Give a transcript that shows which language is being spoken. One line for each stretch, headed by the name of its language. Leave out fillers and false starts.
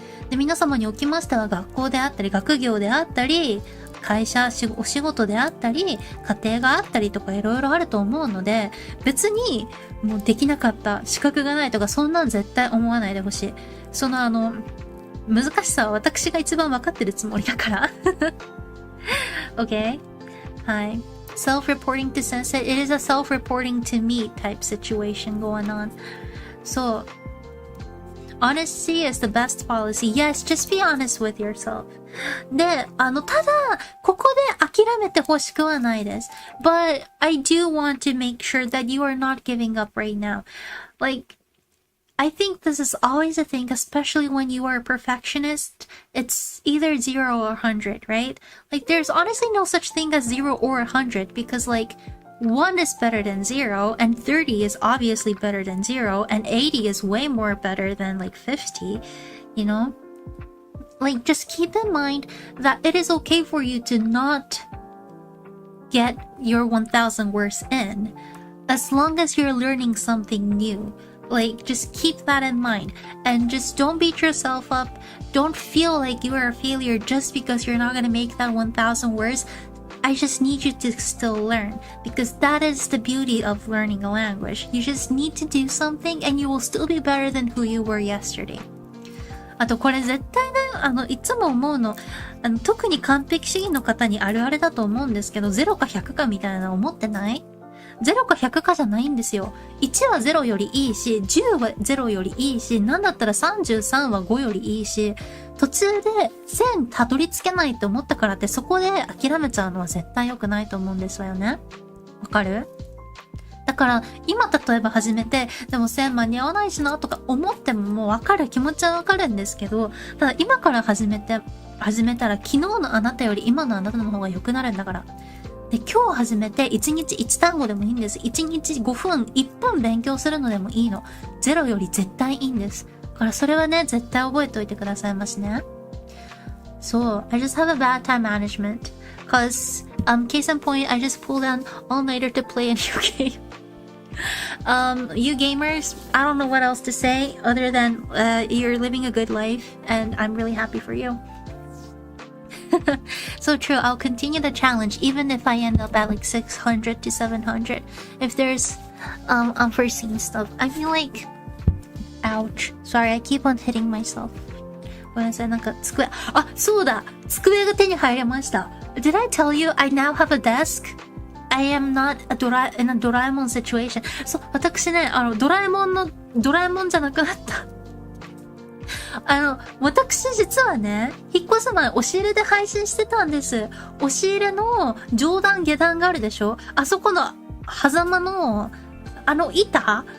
Japanese: で、皆様におきましては学校であったり、学業であったり、会社、お仕事であったり、家庭があったりとかいろいろあると思うので、別にもうできなかった、資格がないとかそんなん絶対思わないでほしい。難しさは私が一番分かってるつもりだから。 OK? はい。
English: Self-reporting to sensei. It is a self-reporting to me type situation going on. So, honesty is the best policy. Yes, just be honest with yourself.
Japanese: で、ただ、ここで諦めてほしくはないです。
English: But I do want to make sure that you are not giving up right now. Like, I think this is always a thing, especially when you are a perfectionist. It's either 0 or 100, right? Like, there's honestly no such thing as 0 or 100 because, like, 1 is better than 0, and 30 is obviously better than 0, and 80 is way more better than, like, 50, you know? Like, just keep in mind that it is okay for you to not get your 1,000 words in, as long as you're learning something new. Like, just keep that in mind. And just don't beat yourself up. Don't feel like you are a failure just because you're not going to make that 1,000 words. I just need you to still learn. Because that is the beauty of learning a language. You just need to do something and you will still be better than who you were yesterday.
Japanese: あとこれ絶対ね、いつも思うの、特に完璧主義の方にあるあるだと思うんですけど、0か100かみたいな思ってない？ 0か100かじゃないんですよ。1は0よりいいし、10は0よりいいし、なんだったら33は5よりいいし、途中で1000たどり着けないって思ったからってそこで諦めちゃうのは絶対良くないと思うんですよね。わかる？だから今例えば始めて、でも1000間に合わないしなとか思ってももうわかる、気持ちはわかるんですけど、ただ今から始めたら昨日のあなたより今のあなたの方が良くなるんだから。で、今日始めて1日1単語でもいいんです。1日5分、1分勉強するのでもいいの。 0より絶対いいんです。だからそれはね、絶対覚えておいてくださいましね。
English: So, I just have a bad time management. Cause, case in point, I just pulled an all-nighter to play a new game. You gamers, I don't know what else to say other than, you're living a good life and I'm really happy for you. So true, I'll continue the challenge even if I end up at like 600 to 700. If there's unforeseen stuff. I feel like, ouch. Sorry, I keep on hitting myself.
Japanese: ごめんなさい、なんか机、あ、そうだ、机が手に入れました。
English: Did I tell you I now have a desk? I am not in a ドラえもん situation.
Japanese: そう、私ね、ドラえもんじゃなくなった。私実はね、引っ越す前、押し入れで配信してたんです。押し入れの上段下段があるでしょ？あそこの狭間の、板？